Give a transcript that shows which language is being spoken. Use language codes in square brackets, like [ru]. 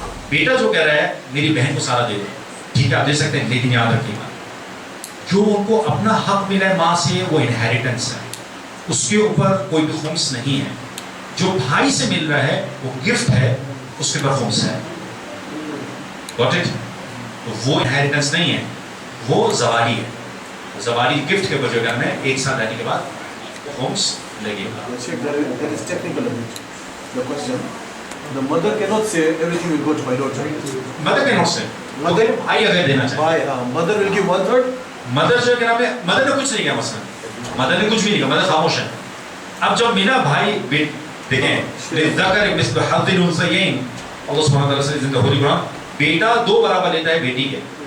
[ur] بیٹا جو کہہ رہا ہے میری بہن کو سارا دے دو, ٹھیک ہے آپ دے سکتے ہیں, لیکن یاد رکھیے گا جو ان کو اپنا حق ملا ہے ماں سے وہ انہیریٹنس ہے, اس کے اوپر کوئی بھی خمس نہیں ہے. جو بھائی سے مل رہا ہے وہ گفٹ ہے, اس کے اوپر خمس ہے. [en] Got it? [ur] تو وہ انہیریٹنس نہیں ہے, وہ زوالی ہے. زوالی گفٹ کے اوپر جو کرنا ہے 1 سال رہنے کے بعد خمس لگے گا. [en] Check that is technical a bit. The question. The mother cannot say everything will go to my daughter. Mother cannot say. Mother [ur] بھائی اگر دینا چاہے. [en] Mother will give 1/3. [ur] مدر جو کہنا ہے, مدر نے کچھ نہیں کیا مثلا, مدر نے کچھ بھی نہیں کیا, مدر خاموش ہے. اب جب ملا بھائی دیکھیں [ar] للذکر مثل حظ الانثیین, [ur] اللہ سبحانہ وتعالی سے [en] in the holy Quran, [ur] بیٹا 2 برابر لیتا ہے بیٹی کے.